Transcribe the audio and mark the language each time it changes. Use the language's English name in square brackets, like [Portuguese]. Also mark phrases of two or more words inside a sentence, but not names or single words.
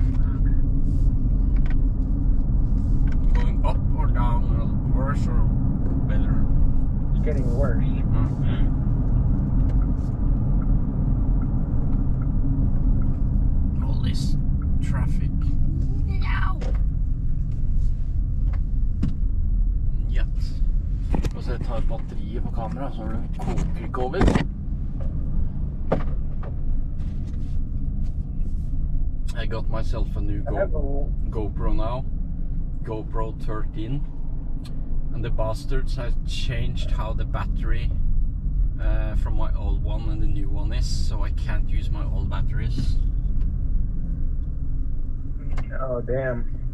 [English] Going up or down, or worse or better? It's getting worse. All this traffic. No! Yes. [Norwegian] Og så tar batteriet på kamera, så det koker ikke over. [English] I got myself a new GoPro now. GoPro 13. And the bastards have changed how the battery from my old one and the new one is, so I can't use my old batteries. Oh, damn.